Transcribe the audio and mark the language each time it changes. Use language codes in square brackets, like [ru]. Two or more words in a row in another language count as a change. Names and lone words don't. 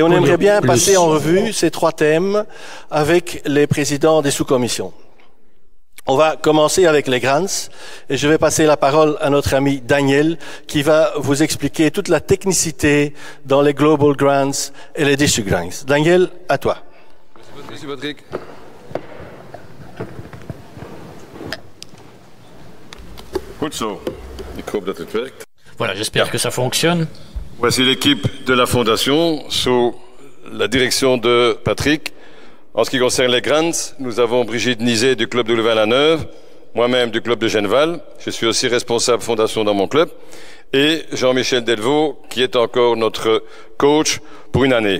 [fr] on aimerait bien passer en revue ces 3 thèmes avec les présidents des sous-commissions. On va commencer avec les grants et je vais passer la parole à notre ami Daniel qui va vous expliquer toute la technicité dans les Global Grants et les District Grants. Daniel, à toi. Merci Patrick. [nl] Goed zo. Ik hoop dat het werkt. [fr] Voilà, j'espère que ça fonctionne. Voici l'équipe de la Fondation sous la direction de Patrick. En ce qui concerne les grants, nous avons Brigitte Nizet du club de Louvain-la-Neuve, moi-même du club de Genneval. Je suis aussi responsable Fondation dans mon club. Et Jean-Michel Delvaux, qui est encore notre coach pour une année.